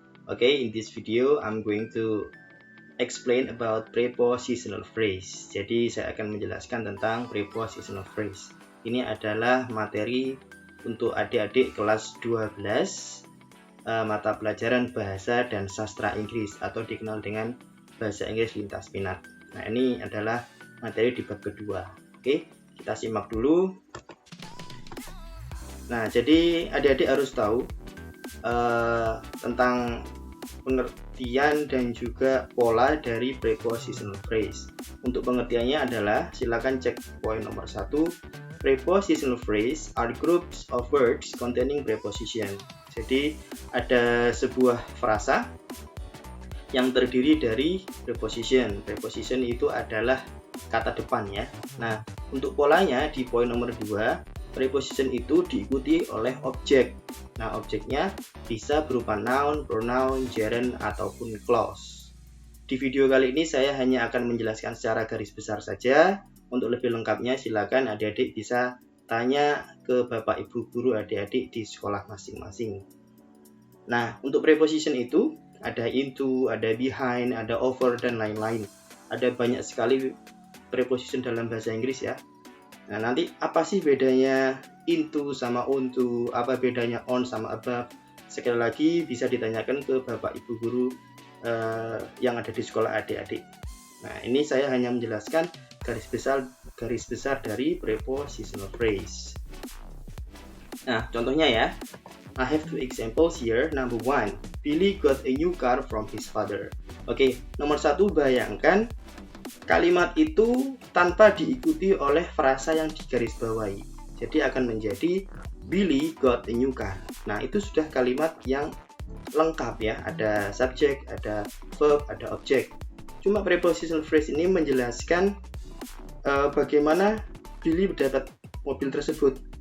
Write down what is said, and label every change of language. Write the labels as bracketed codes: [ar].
[en] Okay, in this video I'm going to explain about prepositional phrase. [id] Jadi saya akan menjelaskan tentang prepositional phrase. Ini adalah materi untuk adik-adik kelas 12 mata pelajaran bahasa dan sastra Inggris atau dikenal dengan bahasa Inggris lintas minat. Nah, ini adalah materi di bab kedua. Oke, kita simak dulu. Nah, jadi adik-adik harus tahu tentang pengertian dan juga pola dari prepositional phrase. Untuk pengertiannya adalah, silakan cek poin nomor 1. [en] Prepositional phrase are groups of words containing preposition. [id] Jadi ada sebuah frasa yang terdiri dari preposition. Preposition itu adalah kata depan ya. Nah, untuk polanya di poin nomor 2, preposition itu diikuti oleh objek. Nah, objeknya bisa berupa noun, pronoun, gerund, ataupun clause. Di video kali ini saya hanya akan menjelaskan secara garis besar saja. Untuk lebih lengkapnya silakan adik-adik bisa tanya ke Bapak Ibu guru adik-adik di sekolah masing-masing. Nah, untuk preposition itu ada into, ada behind, ada over, dan lain-lain. Ada banyak sekali preposition dalam bahasa Inggris ya. Nah, nanti apa sih bedanya into sama onto, apa bedanya on sama above? Sekali lagi bisa ditanyakan ke Bapak Ibu guru yang ada di sekolah adik-adik. Nah, ini saya hanya menjelaskan garis besar dari prepositional phrase. Nah, contohnya ya. [en] I have two examples here. Number 1, Billy got a new car from his father. [id] Oke, nomor 1, bayangkan kalimat itu tanpa diikuti oleh frasa yang digarisbawahi. Jadi akan menjadi [en] Billy got a new car. [id] Nah, itu sudah kalimat yang lengkap ya. Ada subjek, ada verb, ada objek. Cuma prepositional phrase ini menjelaskan bagaimana Billy mendapat mobil tersebut.